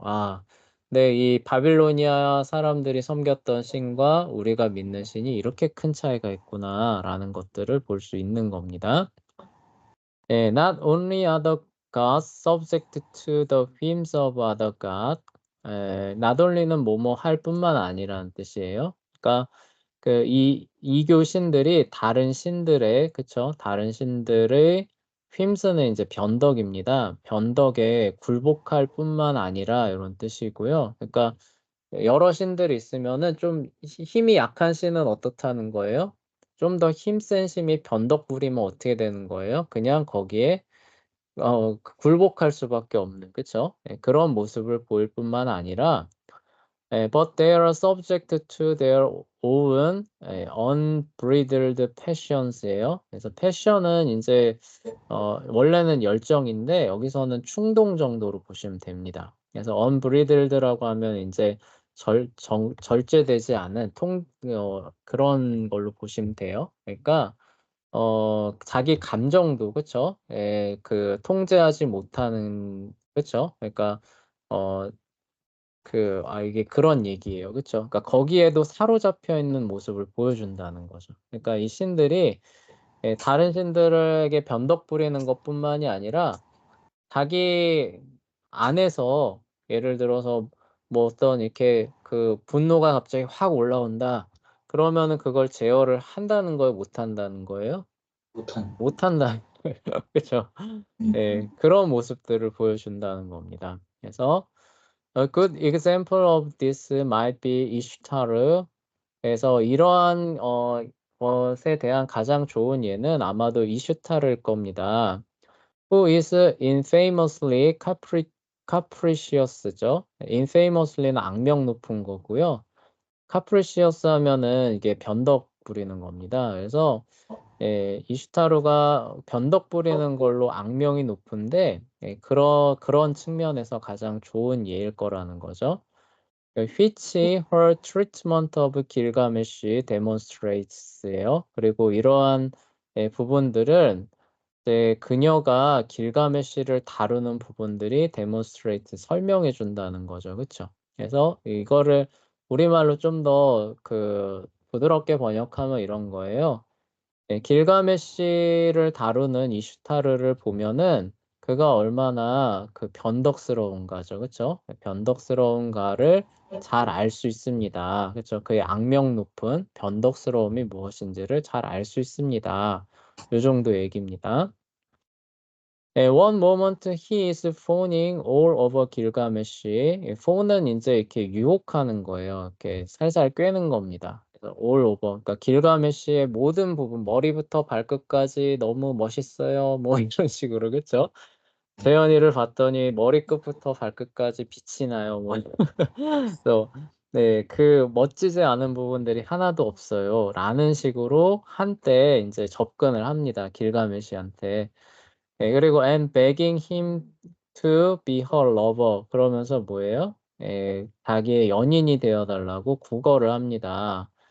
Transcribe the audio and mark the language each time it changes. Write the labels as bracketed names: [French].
[Korean] 아, 네, 이 바빌로니아 사람들이 섬겼던 신과 우리가 믿는 신이 이렇게 큰 차이가 있구나라는 것들을 볼 수 있는 겁니다. [English] 네, not only are the gods subject to the whims of other god. [Korean] not only는 뭐뭐 할 뿐만 아니라는 뜻이에요. 그러니까 이교 신들이 다른 신들의 그쵸? 다른 신들의 휨스는 이제 변덕입니다. 변덕에 굴복할 뿐만 아니라 이런 뜻이고요. 그러니까 여러 신들이 있으면은 좀 힘이 약한 신은 어떻다는 거예요? 좀 더 힘센 신이 변덕 부리면 어떻게 되는 거예요? 그냥 거기에 굴복할 수밖에 없는, 그쵸? 예, 그런 모습을 보일 뿐만 아니라 [English] but they are subject to their own unbridled passions예요. [Korean] 그래서 passion은 이제 원래는 열정인데 여기서는 충동 정도로 보시면 됩니다. 그래서 unbridled라고 하면 이제 절제되지 않은 그런 걸로 보시면 돼요. 그러니까 자기 감정도 그쵸? 그 통제하지 못하는 그쵸? 그러니까 어 이게 그런 얘기예요. 그쵸? 그러니까 거기에도 사로잡혀 있는 모습을 보여준다는 거죠. 그러니까 이 신들이 다른 신들에게 변덕 부리는 것뿐만이 아니라 자기 안에서 예를 들어서 뭐 어떤 이렇게 그 분노가 갑자기 확 올라온다. 그러면은 그걸 제어를 한다는 거예요, 못 한다는 거예요? 못한. 못 한다는 거예요. 그쵸? 예, 그런 모습들을 보여준다는 겁니다. 그래서 [English] A good example of this might be 이슈타르. [Korean] 그래서 이러한 것에 대한 가장 좋은 예는 아마도 이슈타르일 겁니다. [English] Who is infamously capricious죠. [Korean] infamously는 악명 높은 거고요. capricious 하면은 이게 변덕 부리는 겁니다. 그래서 이슈타루가 변덕 부리는 걸로 악명이 높은데 그런 측면에서 가장 좋은 예일 거라는 거죠. [English] which her treatment of Gilgamesh demonstrates예요. [Korean] 그리고 이러한 부분들은 그녀가 길가메시를 다루는 부분들이 demonstrate 설명해 준다는 거죠. 그렇죠? 그래서 이거를 우리말로 좀 더 그 부드럽게 번역하면 이런 거예요. 길가메시를 다루는 이슈타르를 보면은 그가 얼마나 그 변덕스러운가죠. 그쵸? 변덕스러운가를 잘 알 수 있습니다. 그쵸? 그의 악명 높은 변덕스러움이 무엇인지를 잘 알 수 있습니다. 요 정도 얘기입니다. [English] One moment he is phoning all over 길가메시. [Korean] 폰은 이제 이렇게 유혹하는 거예요. 이렇게 살살 꿰는 겁니다. 그래서 all over. 그러니까 길가메시의 모든 부분, 머리부터 발끝까지 너무 멋있어요. 뭐 이런 식으로, 그쵸? 재현이를 봤더니 머리끝부터 발끝까지 빛이 나요. 뭐. 그래서 네, 그 멋지지 않은 부분들이 하나도 없어요. 라는 식으로 한때 이제 접근을 합니다. 길가메시한테. 네, 그리고 [English] and begging him to be her lover [Korean] 그러면서 뭐예요? 자기의 연인이 되어 달라고 구걸을 합니다.